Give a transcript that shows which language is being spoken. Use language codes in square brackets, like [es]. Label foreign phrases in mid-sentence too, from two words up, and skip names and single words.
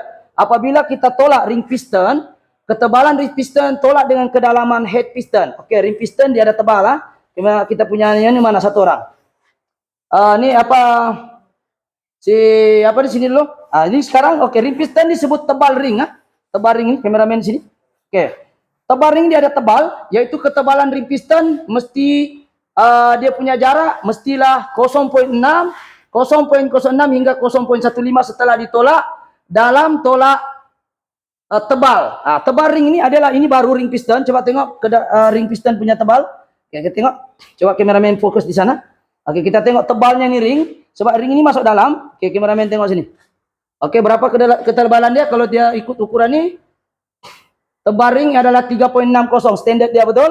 [ms] Apabila kita tolak ring piston, ketebalan ring piston tolak dengan kedalaman head piston. Oke, ring piston dia ada tebal lah. Kita punya ini mana satu orang? Ini apa di sini dulu? Ini sekarang oke, ring piston disebut tebal ring, tebal ring ini kameramen sini. Oke. Tebal ring dia ada tebal, yaitu ketebalan ring piston mesti dia punya jarak mestilah 0.6 0,06 hingga 0,15 setelah ditolak dalam tolak tebal. Tebal ring ini adalah, ini baru ring piston. Coba tengok ring piston punya tebal. Oke, kita tengok. Coba kameramen fokus di sana. Oke, kita tengok tebalnya nih ring. Sebab ring ini masuk dalam. Oke, kameramen tengok sini. Oke, berapa ketebalan dia kalau dia ikut ukuran ini? Tebal ring adalah 3,60 standar dia, betul?